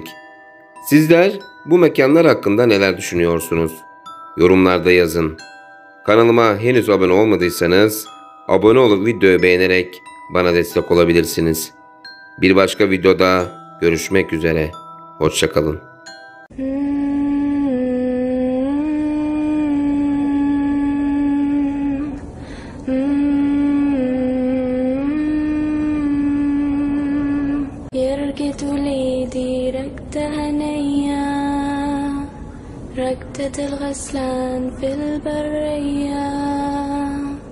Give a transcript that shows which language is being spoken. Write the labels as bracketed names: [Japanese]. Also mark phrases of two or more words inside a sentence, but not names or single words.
[Turkish] Sizler bu mekanlar hakkında neler düşünüyorsunuz? Yorumlarda yazın. Kanalıma henüz abone olmadıysanız abone olup videoyu beğenerek bana destek olabilirsiniz. Bir başka videoda görüşmek üzere. Hoşça kalın. [Arabic] يرقد وليدي ركدة هنية ركدة الغسلان في البرية